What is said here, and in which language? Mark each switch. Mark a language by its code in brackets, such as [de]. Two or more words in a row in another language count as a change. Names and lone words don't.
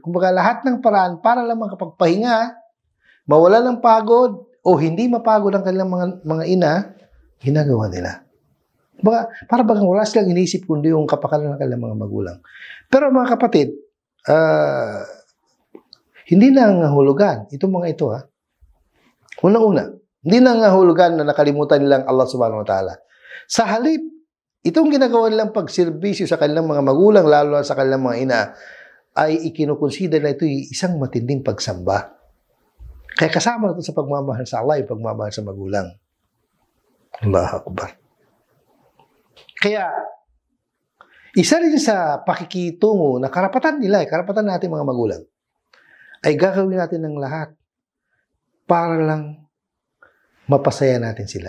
[tl] Kumbaga lahat ng paraan para lang makapagpahinga, mawala ng pagod o hindi mapagod ang kanilang mga ina, ginagawa nila. Kumbaga, para bagang wala silang inisip kundi yung kapakanan ng kanilang mga magulang. Pero mga kapatid, hindi na ngahulugan itong mga ito, ha. Unang-una, hindi na ngahulugan na nakalimutan nilang Allah [ar] سبحانه وتعالى. [tl] Sa halip, itong ginagawa nilang pagserbisyo sa kanilang mga magulang, lalo na sa kanilang mga ina, ay ikinukonsider na ito isang matinding pagsamba. Kaya kasama na ito sa pagmamahal sa Allah, yung pagmamahal sa magulang. [ar] الله أكبر. [tl] Kaya, isa rin sa pakikitungo na karapatan nila, karapatan natin mga magulang, ay gagawin natin ng lahat para lang mapasaya natin sila.